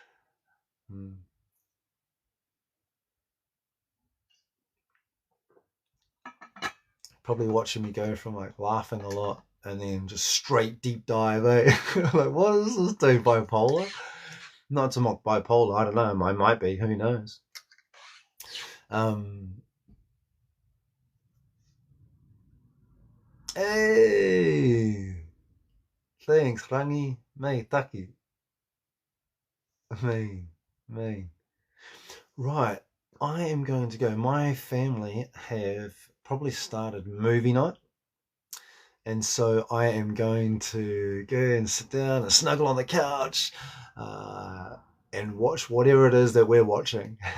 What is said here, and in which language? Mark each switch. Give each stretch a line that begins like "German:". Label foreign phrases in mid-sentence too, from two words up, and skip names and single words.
English: Probably watching me go from like laughing a lot and then just straight deep dive, eh? Like, what is this doing, bipolar? Not to mock bipolar, I don't know, I might be, who knows? Hey! Thanks, Rangi. Mei, taki. Me. Right, I am going to go. My family have probably started movie night. And so I am going to go and sit down and snuggle on the couch and watch whatever it is that we're watching.